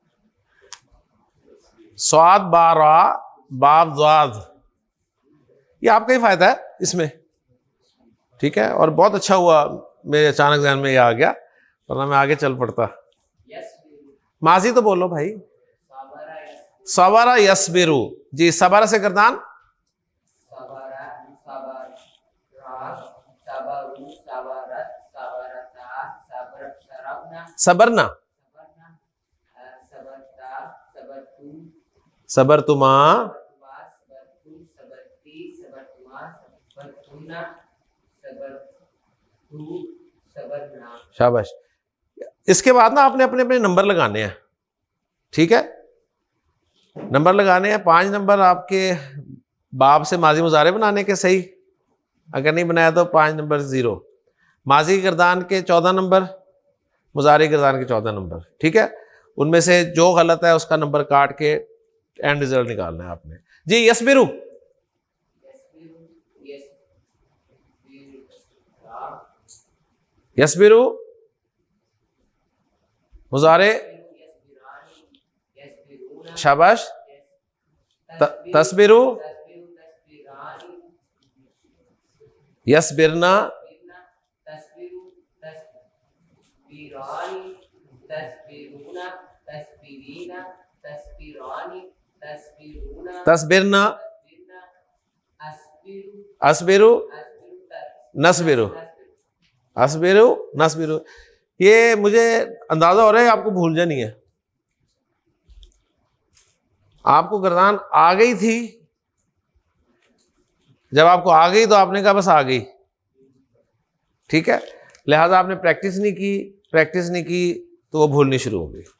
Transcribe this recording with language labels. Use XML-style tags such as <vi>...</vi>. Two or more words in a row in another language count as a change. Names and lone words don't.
<hi>स्वाद बारा, बाब ज़्वाद, ये आपका ही फायदा है इसमें, ठीक है। और बहुत अच्छा हुआ मेरे अचानक ध्यान में ये आ गया, वरना मैं आगे चल पड़ता। माजी तो बोलो भाई।</hi> <ar>صَبَرَ يَصْبِرُ</ar> <hi>जी, सबरा से गर्दान,</hi> <ar>صَبَرَ، صَبَرَ، صَبَرُوا، صَبَرَتْ، صَبَرَتَا، صَبَرْنَ, صَبَرْنَ, صَبَرْنَ، صَبَرْتَ، صَبَرْتُ, صَبَرْتُمَا, صَبَرْتُ، صَبَرْتِ، صَبَرْتُمَا، صَبَرْتُنَّ، صَبَرْتُ، صَبَرْنَا.</ar> <hi>शाबाश। इसके बाद ना आपने अपने अपने नंबर लगाने हैं, ठीक है। नंबर लगाने हैं, 5 नंबर आपके बाब से माजी मुजारे बनाने के सही, अगर नहीं बनाया तो 5 नंबर 0, माजी की गर्दान के 14 नंबर, मुजारे की गर्दान के 14 नंबर, ठीक है। उनमें से जो गलत है उसका नंबर काट के</hi> <en>end result</en> <hi>निकालना है आपने जी।</hi> <ar>يَصْبِرُ، يَصْبِرُ</ar> <hi>मुजारे, शाबाश।</hi> <ar>تَصْبِرُ، يَصْبِرْنَ، تَصْبِرْنَ، أَصْبِرُ، نَصْبِرُ، أَصْبِرُ، نَصْبِرُ.</ar> <hi>ये मुझे अंदाजा हो रहा है आपको भूल जानी है। आपको गर्दान आ गई थी, जब आपको आ गई तो आपने कहा बस आ गई, ठीक है। लिहाजा आपने प्रैक्टिस नहीं की, प्रैक्टिस नहीं की तो वो भूलनी शुरू हो गई।</hi>